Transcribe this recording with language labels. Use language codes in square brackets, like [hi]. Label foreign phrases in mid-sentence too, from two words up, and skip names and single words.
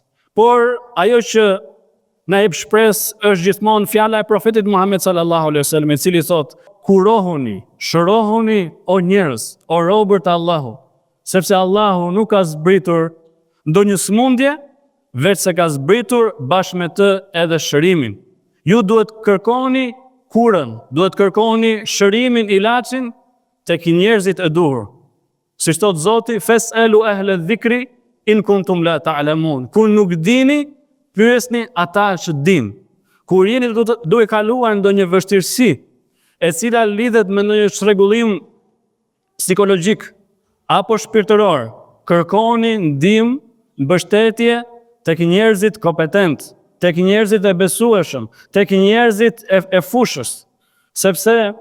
[sq] Por ajo që na jep shpresë është gjithmonë fjala e profetit Muhammed [ar] صلى الله عليه وسلم, [sq] i cili thotë: "Kurohuni, shërohuni o njerëz, o robër të Allahut, sepse Allahu nuk ka zbritur ndonjë sëmundje, veç se ka zbritur bashkë me të edhe shërimin." Ju duhet kërkoni kurën, duhet kërkoni shërimin, ilaçin tek njerëzit e duhur. Si thot Zoti: [ar] "فاسألوا أهل الذكر إن كنتم لا تعلمون." [sq] Kur nuk dini, pyesni ata që dinë. Kur jeni duke kaluar ndonjë vështirësi, e cila lidhet me ndonjë çrregullim psikologjik apo shpirtëror, kërkoni ndihmë, mbështetje tek njerëzit kompetent, tek njerëzit e besueshëm, tek njerëzit e fushës, sepse